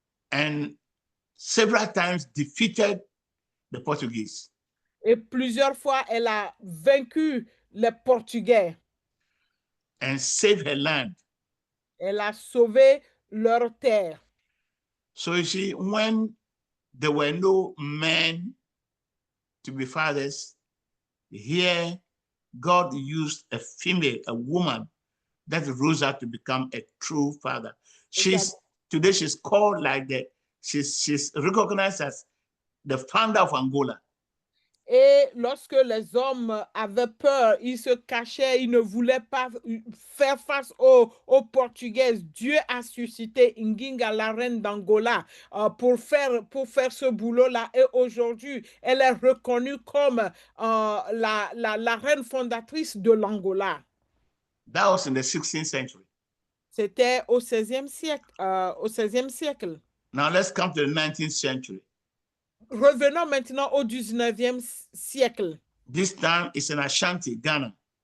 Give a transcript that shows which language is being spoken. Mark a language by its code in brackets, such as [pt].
[en] And several times defeated the Portuguese. [fr] Et plusieurs fois, elle a vaincu les Portugais. [en] And saved her land. [fr] Elle a sauvé leur terre. [en] So you see, when there were no men to be fathers, here God used a female, a woman, that rose up to become a true father. Today she's called like she's recognized as the founder of Angola. [fr] Et lorsque les hommes avaient peur, ils se cachaient, ils ne voulaient pas faire face aux Portugaises. Dieu a suscité Nginga, la reine d'Angola, pour faire ce boulot-là. Et aujourd'hui, elle est reconnue comme la reine fondatrice de l'Angola. [en] That was in the 16th century. [fr] C'était au 16e siècle. Au 16e siècle. [en] Now let's come to the 19th century. [fr] Revenons maintenant au 19e siècle. [en] This time it's in Ashanti, Ghana.